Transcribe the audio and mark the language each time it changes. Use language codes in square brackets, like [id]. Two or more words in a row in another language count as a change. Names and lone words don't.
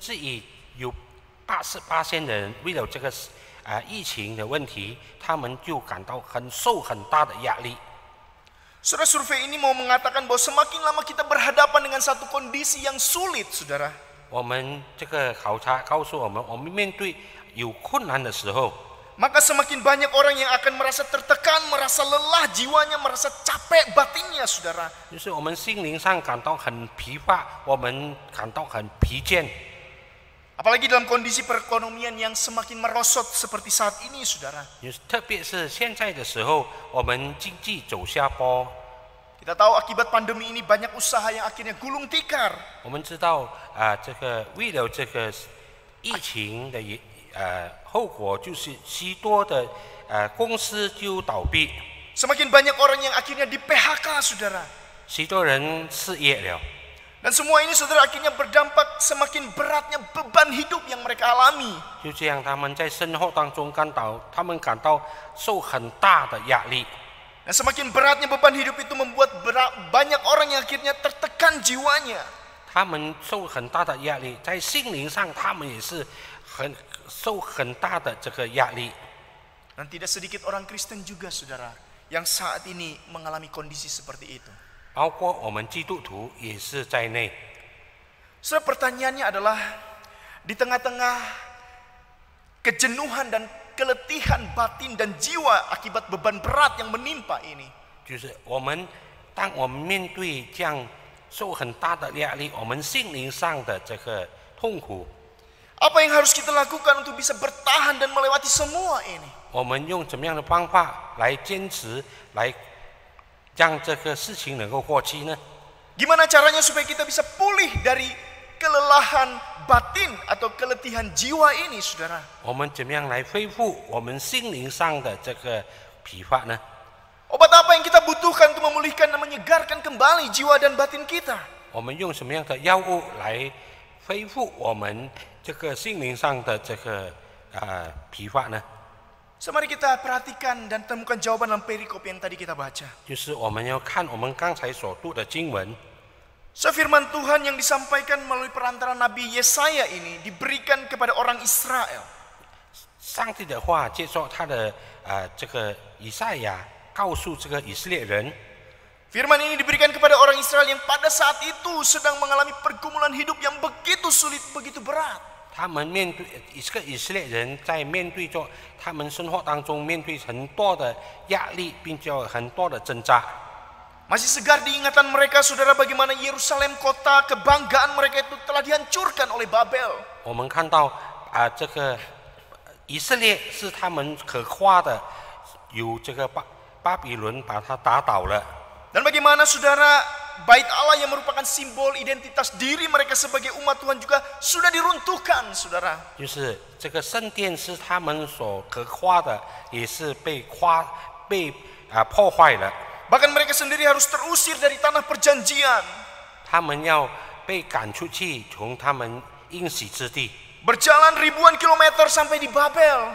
[zh] 甚至于有88%的人为了这个疫情的问题，他们就感到受很大的压力。 [id] Saudara, survei ini mau mengatakan bahwa semakin lama kita berhadapan dengan satu kondisi yang sulit, saudara. [zh] 我们这个考察告诉我们，我们面对有困难的时候， [id] Maka semakin banyak orang yang akan merasa tertekan, merasa lelah jiwanya, merasa capek batinnya, saudara. [zh] 就是我们心灵上感到很疲乏，我们感到很疲倦。 [id] Apalagi dalam kondisi perekonomian yang semakin merosot seperti saat ini, saudara. [zh] 特别是现在的时候，我们经济走下坡。 [id] Kita tahu akibat pandemi ini banyak usaha yang akhirnya gulung tikar. [zh] 我们知道这个为了这个疫情的后果，就是许多的公司就倒闭， [id] Semakin banyak orang yang akhirnya di PHK, saudara. [zh] 许多人失业了。 [id] Dan semua ini, saudara, akhirnya berdampak semakin beratnya beban hidup yang mereka alami. [zh] 就这样，他们在生活当中他们感到受很大的压力。 [id] Dan semakin beratnya beban hidup itu membuat banyak orang yang akhirnya tertekan jiwanya. [zh] 他们受很大的压力，在心灵上他们也是受很大的这个压力。 [id] Dan tidak sedikit orang Kristen juga, saudara, yang saat ini mengalami kondisi seperti itu. [zh] 包括我们基督徒也是在内。 [id] So, pertanyaannya adalah di tengah-tengah kejenuhan dan keletihan batin dan jiwa akibat beban berat yang menimpa ini, [zh] 就是当我们面对这样受很大的压力，我们心灵上的这个痛苦， [id] apa yang harus kita lakukan untuk bisa bertahan dan melewati semua ini? [zh] 我们用怎么样的方法来坚持，来让这个事情能够过去呢？ [id] Gimana caranya supaya kita bisa pulih dari kelelahan batin atau keletihan jiwa ini, saudara? [zh] 我们怎么样来恢复我们心灵上的这个疲乏呢？ [id] Obat apa yang kita butuhkan untuk memulihkan dan menyegarkan kembali jiwa dan batin kita? [zh] 我们用什么样的药物来恢复我们这个心灵上的这个疲乏呢？ [id] So, mari kita perhatikan dan temukan jawaban dalam perikop yang tadi kita baca. [zh] 就是我们要看我们刚才所读的经文。 [id] So, firman Tuhan yang disampaikan melalui perantara Nabi Yesaya ini diberikan kepada orang Israel. [zh] 上帝的话接受他的这个以赛亚告诉这个以色列人， [id] Firman ini diberikan kepada orang Israel yang pada saat itu sedang mengalami pergumulan hidup yang begitu sulit, begitu berat. [zh] 他们面对这个以色列人在面对着他们生活当中面对很多的压力，并且很多的挣扎。 [id] Masih segar diingatan mereka, saudara, bagaimana Yerusalem, kota kebanggaan mereka itu telah dihancurkan oleh Babel. [zh] 我们看到这个以色列是他们可夸的，有这个巴比伦把它打倒了。 [id] Dan bagaimana, saudara, Bait Allah yang merupakan simbol identitas diri mereka sebagai umat Tuhan juga sudah diruntuhkan, saudara. [zh] 就是这个圣殿是他们所可夸的，也是被破坏了。 [id] Bahkan mereka sendiri harus terusir dari tanah perjanjian. [zh] 他们要被赶出去，从他们应许之地。 [id] Berjalan ribuan kilometer sampai di Babel.